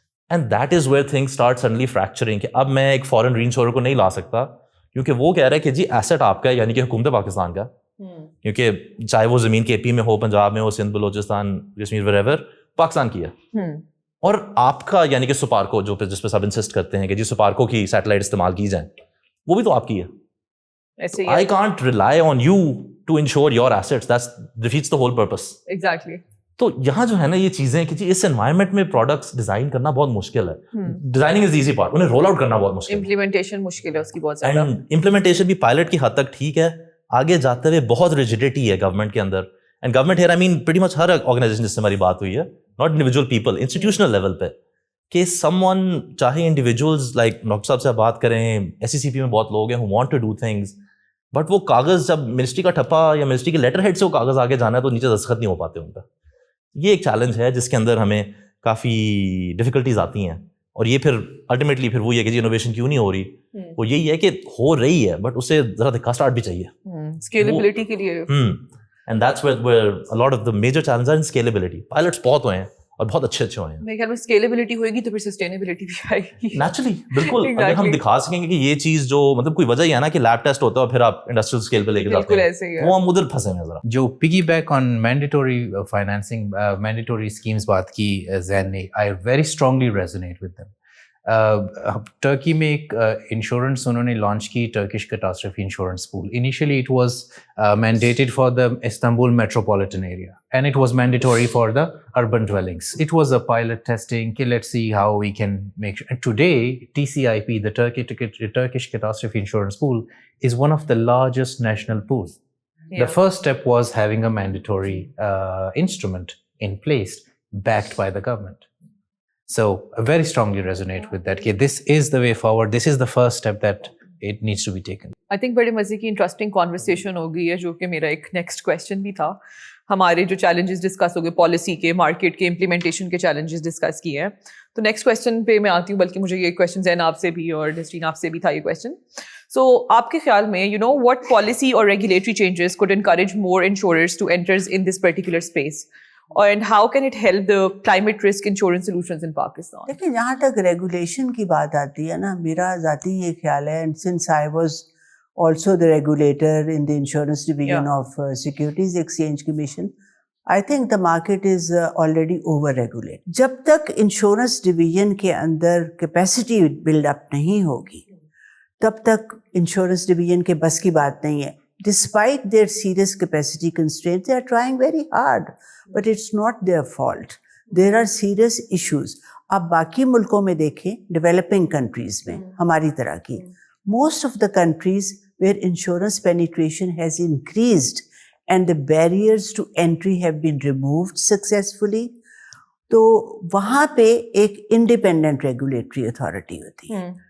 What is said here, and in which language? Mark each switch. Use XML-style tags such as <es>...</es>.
<en>and that is where things start suddenly fracturing,</en> <ur>کہ اب میں ایک فارن ری انشورر کو نہیں لا سکتا کیونکہ وہ کہہ رہا ہے کہ جی ایسٹ آپ کا ہے, یعنی کہ حکومت پاکستان کا, کیونکہ چاہے وہ زمین کے AP میں ہو, پنجاب میں ہو, سندھ, بلوچستان, کشمیر, ویئر ایور, پاکستان کی ہے. اور آپ کا یعنی کہ سپارکو جس پہ سب انسسٹ کرتے ہیں کہ جی سپارکو کی سیٹلائٹ استعمال کی جائیں, وہ بھی تو آپ کی ہے. ایسے</ur> <en>I can't rely on you to insure your assets. That defeats the whole purpose. Exactly.</en> <ur>تو یہاں جو ہے نا یہ چیزیں کہ جی اس انوائرمنٹ میں پروڈکٹس ڈیزائن کرنا بہت مشکل ہے.</ur> <en>designing is the easy part,</en> <ur>انہیں رول آؤٹ کرنا بہت مشکل ہے. امپلیمنٹیشن مشکل ہے اس کی بہت زیادہ. امپلیمنٹیشن بھی پائلٹ کی حد تک ٹھیک ہے, آگے جاتے ہوئے بہت ریجیڈیٹی ہے گورنمنٹ کے اندر.</ur> <en>and government here I mean pretty much</en> <ur>Hare organization جس سے ہماری بات ہوئی ہے,</ur> <en>not individual people,</en> <ur>institutional level پہ, کہ سم ون چاہے انڈیویجولز لائک ڈاکٹر صاحب سے بات کریں, SCCP میں بہت لوگ ہیں</ur> <en>who want to do things,</en> <ur>but وہ کاغذ جب منسٹری کا ٹھپا یا منسٹری کے لیٹر ہیڈ سے وہ کاغذ آگے جانا ہے تو نیچے دستخط نہیں ہو پاتے ان کا. یہ ایک چیلنج ہے جس کے اندر ہمیں کافی ڈیفیکلٹیز آتی ہیں. اور یہ پھر الٹیمیٹلی پھر وہی ہے کہ جی انوویشن کیوں نہیں ہو رہی, وہ یہی ہے کہ ہو رہی ہے بٹ اسے ذرا دھکا اسٹارٹ بھی چاہیے اسکیلیبلٹی کے لیے.</ur> <en>And that's where a lot of the major challenges are in scalability.</en> <ur>Pilots بہت ہوئے ہیں اور بہت اچھے ہوئے ہیں. میرے خیال میں اسکیلیبلٹی ہوئے گی تو پھر سسٹینیبلٹی بھی آئے گی. نیچرلی بالکل, اگر ہم دکھا سکیں گے کہ یہ چیز جو مطلب کوئی وجہ ہی ہے نا کہ لیب ٹیسٹ ہوتا ہے اور پھر آپ انڈسٹریل اسکیل پہ لے کے جاتے ہیں, وہ ہم ادھر پھنسے ہیں ذرا.</ur> <en>جو piggyback on mandatory financing mandatory schemes</en> <ur>بات کی زین نے,</ur> <en>I very strongly resonate with them.</en> <ur>Turkey میں ایک انشورنس انہوں نے لانچ کی, Turkish catastrophe insurance pool.</ur> <en>Initially it was mandated for the Istanbul metropolitan area and it was mandatory for the urban dwellings. It was a pilot testing, okay, let's see how we can make sure. And today TCIP, the Turkish catastrophe insurance pool, is one of the largest national pools. The first step was having a mandatory instrument in place backed by the government. So I very strongly resonate with that. Okay, this is the way forward. This is the first step that it needs to be taken. I think</en> <ur>بڑے مزے کی interesting conversation ہو گئی ہے, جو کہ میرا ایک next question بھی تھا. ہمارے جو چیلنجز ڈسکس ہو گئے, پالیسی کے, مارکیٹ کے, امپلیمنٹیشن کے چیلنجز ڈسکس کیے ہیں. تو نیکسٹ کویشچن پہ میں آتی ہوں, بلکہ مجھے یہ کویشچن زین آپ سے بھی اور ڈسٹین آپ سے بھی تھا یہ کویشچن. سو آپ کے خیال میں</ur> <en>what policy or regulatory changes could encourage more insurers to enter in this particular space? And how can it help the climate risk insurance solutions in Pakistan?</en> <ur>دیکھیں, جہاں تک ریگولیشن کی بات آتی ہے نا, میرا ذاتی یہ خیال ہے,</ur> <en>and since I was also the regulator in the insurance division of Securities Exchange Commission, I think the market is already over-regulated.</en> <ur>جب تک انشورنس ڈویژن کے اندر کیپیسٹی بلڈ اپ نہیں ہوگی, تب تک انشورنس ڈویژن کے بس کی بات نہیں ہے.</ur> <en>Despite their serious capacity constraints, they are trying very hard, but it's not their fault. There are serious issues.</en> <ur>آپ باقی ملکوں میں دیکھیں, ڈیولپنگ کنٹریز میں ہماری طرح کی,</ur> <en>most of the countries where insurance penetration has increased and the barriers to entry have been removed successfully,</en> <ur>تو وہاں پہ ایک انڈیپینڈنٹ ریگولیٹری اتھارٹی ہوتی ہے.</ur>